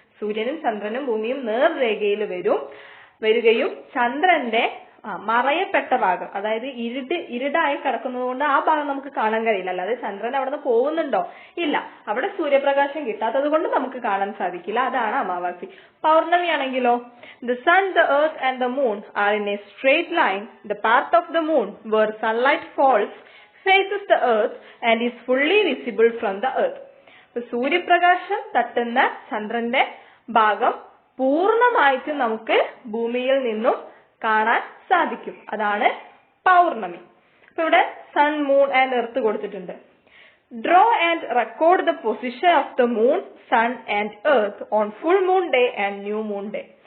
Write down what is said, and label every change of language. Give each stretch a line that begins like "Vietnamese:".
Malayalam: സൂര്യനും ചന്ദ്രനും ഭൂമിയും നേർരേഖയിൽ വരികയും ചന്ദ്രന്റെ മറയപ്പെട്ട ഭാഗം, അതായത് ഇരുടായി കിടക്കുന്നത് കൊണ്ട് ആ ഭാഗം നമുക്ക് കാണാൻ കഴിയില്ല. അല്ലാതെ ചന്ദ്രൻ അവിടെ നിന്ന് പോകുന്നുണ്ടോ? ഇല്ല, അവിടെ സൂര്യപ്രകാശം കിട്ടാത്തത് കൊണ്ട് നമുക്ക് കാണാൻ സാധിക്കില്ല. അതാണ് അമാവാസി. പൗർണമി ആണെങ്കിലോ,
English: The sun, the earth and the moon are in a straight line. The part of the moon where sunlight falls faces the earth and is fully visible from the earth.
Malayalam: സൂര്യപ്രകാശം തട്ടുന്ന ചന്ദ്രന്റെ ഭാഗം പൂർണ്ണമായിട്ടും നമുക്ക് ഭൂമിയിൽ നിന്നും കാണാൻ സാധിക്കും. അതാണ് പൗർണമി. അപ്പൊ ഇവിടെ
English: sun, moon and earth
Malayalam: കൊടുത്തിട്ടുണ്ട്.
English: Draw and record the position of the moon, sun and earth on full moon day and new moon day.